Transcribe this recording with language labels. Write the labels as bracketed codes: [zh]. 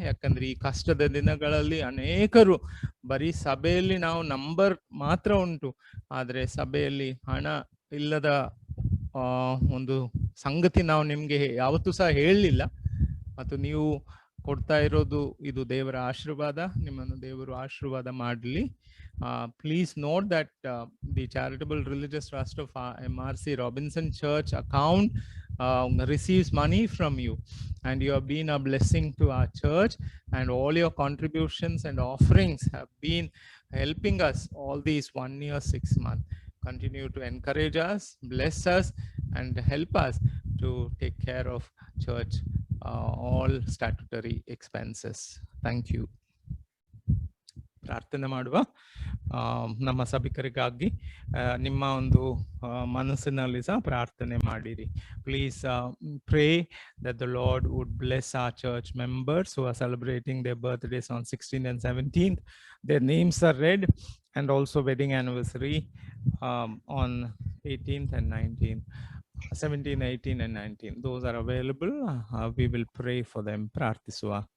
[kn] ಯಾಕಂದ್ರೆ ಈ ಕಷ್ಟದ ದಿನಗಳಲ್ಲಿ ಅನೇಕರು ಬರೀ ಸಭೆಯಲ್ಲಿ ನಾವು ನಂಬರ್ ಮಾತ್ರ ಉಂಟು, ಆದರೆ ಸಭೆಯಲ್ಲಿ ಹಣ ಇಲ್ಲದ ಒಂದು ಸಂಗತಿ ನಾವು ನಿಮ್ಗೆ ಯಾವತ್ತೂ ಸಹ ಹೇಳಲಿಲ್ಲ. ಮತ್ತು ನೀವು ಕೊಡ್ತಾ ಇರೋದು ಇದು ದೇವರ ಆಶೀರ್ವಾದ, ನಿಮ್ಮನ್ನು ದೇವರು ಆಶೀರ್ವಾದ ಮಾಡಲಿ. [en] Please note that the Charitable Religious Trust of MRC Robinson Church account receives money from you, and you have been a blessing to our church, and all your contributions and offerings have been helping us all these 1 year 6 months. Continue to encourage us, bless us, and help us to take care of church all statutory expenses. Thank you. [kn] ಪ್ರಾರ್ಥನೆ ಮಾಡುವ. ನಮ್ಮ ಸಭಿಕರಿಗಾಗಿ ನಿಮ್ಮ ಒಂದು ಮನಸ್ಸಿನಲ್ಲಿ ಸಹ ಪ್ರಾರ್ಥನೆ ಮಾಡಿರಿ. [en] Please pray that the Lord would bless our church members who are celebrating their birthdays on 16th and 17th. Their names are read, and also wedding anniversary on 18th and 19th. 17, 18 and 19. Those are available. We will pray for them. [kn] ಪ್ರಾರ್ಥಿಸುವ.